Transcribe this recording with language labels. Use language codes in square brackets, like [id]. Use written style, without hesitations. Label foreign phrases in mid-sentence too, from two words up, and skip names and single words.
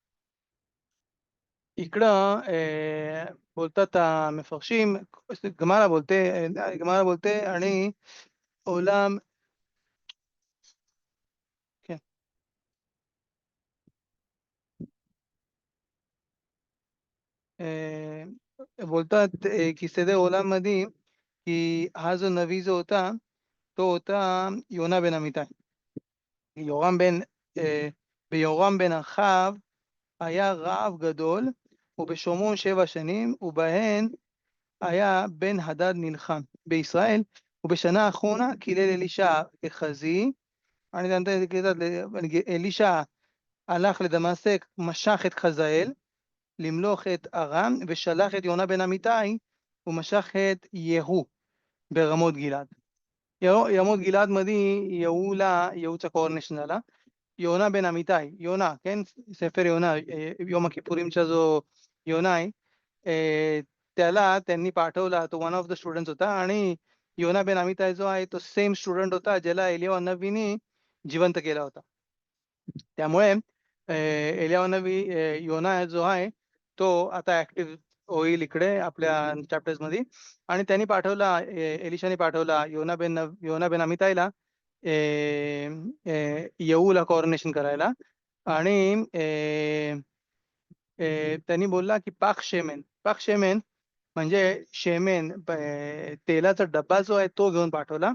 [mr] इकडं बोलतात [he] מפרשים גמרא [mr] बोलते आणि ओलाम बोलतात की सदे ओलाम मध्ये की हा जो नवी जो होता तो होता योना बेन अमित्ताय. [he] יורם בן ביורם בן אחאב היה רעב גדול ובשומרון 7 שנים ובהן היה בן הדד נלחם בישראל ובשנה האחרונה קילל אלישע כחזי. [mr] आणि त्यानंतर [he] אלישע הלך לדמשק, משך את חזאל למלוך את ארם ושלח את יונה בן אמיתי ומשך את יהוא ברמות גלעד. [mr] רמות גלעד मध्ये येऊचा कॉर्नेशन झाला. योना बेन अमिताय योना सेफर योना योमा किपुरीमचा जो योना आहे त्याला त्यांनी पाठवला. तो [en] one of the students [mr] होता आणि योना बेन अमिताय जो आहे तो सेम स्टुडंट होता ज्याला एलिया नबीने जिवंत केला होता. त्यामुळे एलिया नबी योना जो आहे तो आता ऍक्टिव्ह होईल इकडे आपल्या चॅप्टर्स मध्ये. आणि त्यांनी पाठवला एलिशाने पाठवला योना बेन अमितायला येऊला कॉर्नेशन करायला. आणि त्यांनी बोलला की [he] פך שמן [mr] म्हणजे शेमेन तेलाचा डब्बा जो आहे तो घेऊन पाठवला.